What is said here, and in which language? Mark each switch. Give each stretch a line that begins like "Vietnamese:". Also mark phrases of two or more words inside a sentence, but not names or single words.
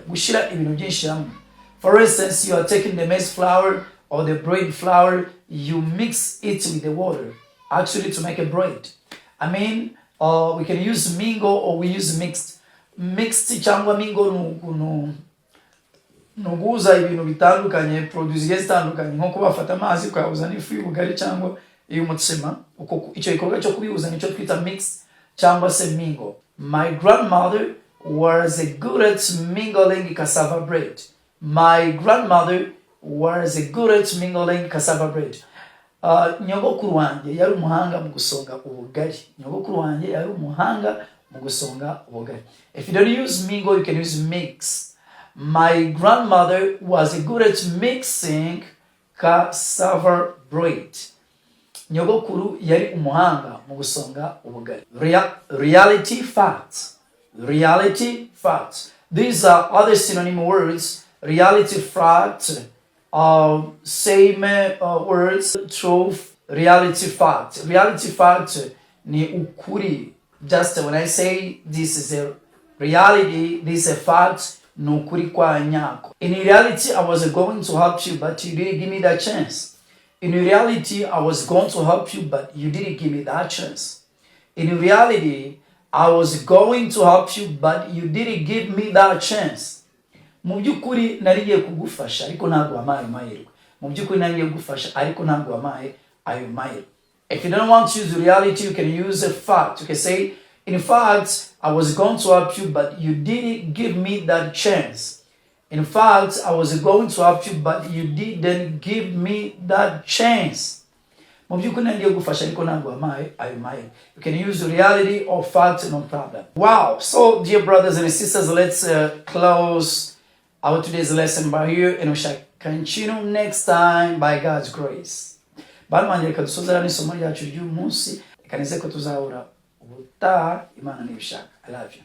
Kinyarwanda: Gushira ibintu byinshi hamwe.
English: For instance, you are taking the maize flour or the bread flour, you mix it with the water actually to make a bread. I mean, we can use mingle or we use mixed.
Kinyarwanda: Mixed cyangwa mingle nuguza ibintu bitandukanye, produce zitandukanye, nko kubafata amazi ukabuza n'ifu y'ubugari cyangwa y'umutsima. Uko icyo gikorwa cyo kubihuza nicyo twita mix cyangwa se mingle.
English: My grandmother was good at mingling cassava bread. My grandmother was good at mingling cassava bread.
Kinyarwanda: Nyogokuru wanjye yari umuhanga mu gusonga ubugari. Nyogokuru wanjye yari umuhanga mu gusonga ubugari.
English: If you don't use mingle, you can use mix. My grandmother was good at mixing cassava bread.
Kinyarwanda: Nyogokuru yari umuhanga mu gusonga ubugari.
English: Reality facts. Reality facts. These are other synonym words. Reality fact, same words, truth, reality fact. Reality fact
Kinyarwanda: ni ukuri.
English: Just when I say this is a reality, this is a fact,
Kinyarwanda: ni ukuri kwa nyako.
English: In reality, I was going to help you, but you didn't give me that chance. In reality, I was going to help you, but you didn't give me that chance. In reality, I was going to help you, but you didn't give me that chance.
Kinyarwanda: Mu byukuri narigiye kugufasha ariko ntabwo wampaye amahirwe. Mu byukuri narigiye kugufasha ariko ntabwo wampaye ayo mahirwe.
English: If you don't want to use reality, you can use a fact. You can say, in fact, I was going to help you, but you didn't give me that chance. In fact, I was going to help you, but you didn't give me that chance. You can use reality or fact, no problem. Wow. So, dear brothers and sisters, let's close our today's lesson by here, and we shall continue next time by God's grace.
Kinyarwanda: Balmanye kadusozera n'isomo ryacu ry'umunsi, ikaneze ko tuzahura ubutaha Imana nibishaka.
English: I love you.